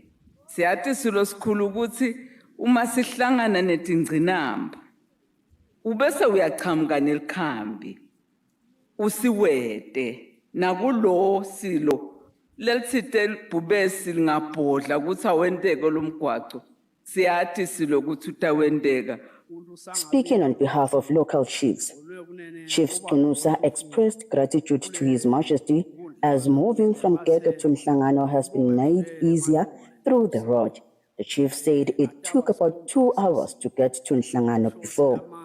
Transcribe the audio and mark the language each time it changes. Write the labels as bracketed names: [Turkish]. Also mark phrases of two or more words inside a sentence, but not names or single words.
[Swati] Siyathi silo sikhulu ukuthi uma sihlangana netingcinamba ubese uyachamuka nelikhambi usiwede nakulo silo lelithite libhubesi lingabhodla ukuthi awendeke lo mgwaqo siyathi silo ukuthi utawendeka. [English] Speaking on behalf of local chiefs, Chief Skunusa expressed gratitude to His Majesty as moving from Gege to Mhlangano has been made easier through the road. The chief said it took about 2 hours to get to Mhlangano before.